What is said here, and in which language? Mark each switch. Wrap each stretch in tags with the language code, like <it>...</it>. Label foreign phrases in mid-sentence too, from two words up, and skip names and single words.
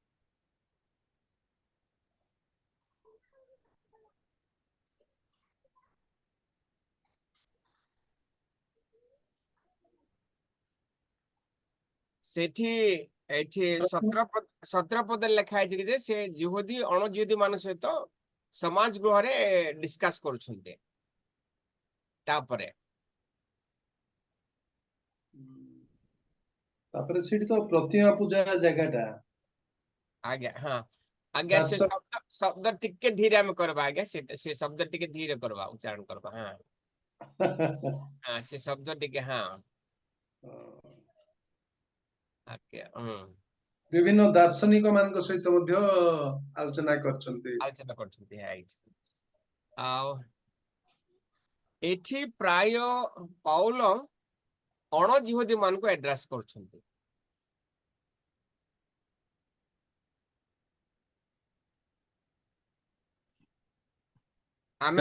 <or>ସେଠି ଏଠି 17 ପଦରେ ଲେଖା ହେଇଛି କି ଯେ ସେ ଜିହୁଦୀ ଅଣଜିହୁଦୀ ମାନଙ୍କ ସହିତ ସମାଜ ଗୃହରେ ଡିସ୍କସ କରୁଛନ୍ତି ତାପରେ ତାପରେ ସେଠି ତ ପ୍ରତିମା ପୂଜା ଜାଗାଟା ଆଜ୍ଞା ହଁ ଆଜ୍ଞା ସେ ଶବ୍ଦ ଟିକେ ଧୀରେ ଆମେ କରିବା ଆଜ୍ଞା ସେ ଶବ୍ଦ ଟିକେ ଧୀରେ କରିବା ଉଚ୍ଚାରଣ କରିବା ହଁ ହଁ ସେ ଶବ୍ଦ ଟିକେ ହଁ ଓକେ ବିଭିନ୍ନ ଦାର୍ଶନିକ ମାନଙ୍କ ସହିତ ମଧ୍ୟ ଆଲୋଚନା କରିଛନ୍ତି। ଆଲୋଚନା କରୁଛନ୍ତି ରାଇଟ୍ ଆଉ ଏଠି ପ୍ରାୟ ପାଉଲ ଅଣ ଜିହୁଦୀ ମାନଙ୍କୁ ଆଡ୍ରେସ୍ କରୁଛନ୍ତି ଆମେ</or>